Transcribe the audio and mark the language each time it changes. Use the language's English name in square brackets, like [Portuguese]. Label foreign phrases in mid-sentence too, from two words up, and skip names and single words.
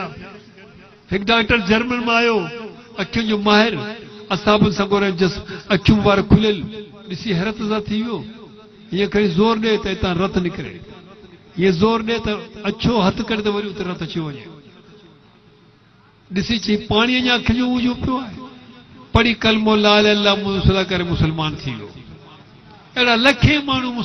[Sindhi] हिकु डॉक्टर जर्मन मां आयो, अखियुनि जो माहिर, असाबनि सां ॻोल्हाए जस अखियूं मुबारक खुलियल ॾिसी हैरत सां थी वियो। हीअं खणी ज़ोर ॾे त हितां रत निकिरे, हीअं ज़ोर ॾे त अछो हथु करे त वरी उते रत अची वञे। ॾिसी चई पाणीअ जी अखि जो उजो पियो आहे। पढ़ी कलमो [Arabic] لا إله إلا الله [Sindhi] मुहम्मद करे मुस्लमान थी वियो। अहिड़ा लखे माण्हू